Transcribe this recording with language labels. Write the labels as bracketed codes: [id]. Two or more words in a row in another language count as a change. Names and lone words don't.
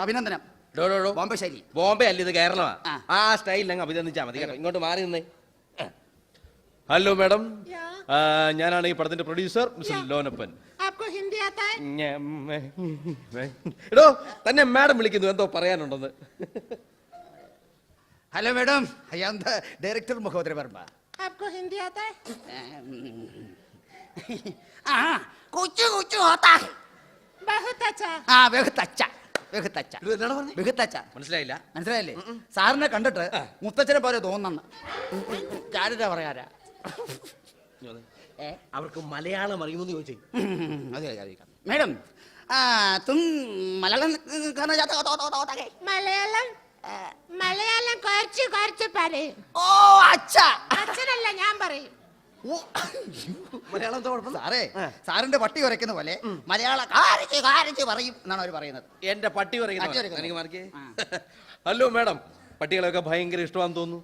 [ml] അഭിനന്ദനം. ബോംബെ ശൈലി. ബോംബെ അല്ല, ഇത് കേരളമാ. ആ സ്റ്റൈലിൽ അങ്ങ് അഭിനന്ദിച്ചാൽ മതി കേട്ടോ. ഇങ്ങോട്ട് മാറി നിന്നേ. [en] Hello madam, [ml] ഞാനാണ് ഈ പടത്തിന്റെ പ്രൊഡ്യൂസർ മിസ്റ്റർ ലോനപ്പൻ. എടോ, തന്നെ മാഡം വിളിക്കുന്നു, എന്തോ പറയാനുണ്ടെന്ന്. [en] Hello madam, I am the director महोदय वर्मा. [hi] आपको हिंदी आता है? हाँ, कुछ कुछ होता है. बहुत अच्छा. हाँ, बहुत अच्छा, बहुत अच्छा. बहुत अच्छा. [ml] മനസ്സിലായില്ല? മനസ്സിലായില്ലേ? സാറിനെ കണ്ടിട്ട് മുത്തച്ഛനെ പോലെ തോന്നുന്നു. ഞാനിതാ പറയാരാ. അവർക്ക് മലയാളം അറിയുമെന്ന് ചോദിച്ചേ. [hi] मैडम, तुम मलयालम करना चाहते हो? [ml] മലയാളം മലയാളം കുറച്ച് കുറച്ച് പറയും. ഓ അച്ഛാ, അച്ഛനല്ല, ഞാൻ പറയും. മലയാളം സാറേ, സാറിന്റെ പട്ടി ഉരയ്ക്കുന്ന പോലെ മലയാളം കാരിച്ച് കാരിച്ച് പറയും എന്നാണ് അവർ പറയുന്നത്. എന്റെ പട്ടി പറയുന്നത്. [en] Hello madam, [ml] പട്ടികളൊക്കെ ഭയങ്കര ഇഷ്ടമാണെന്ന് തോന്നുന്നു.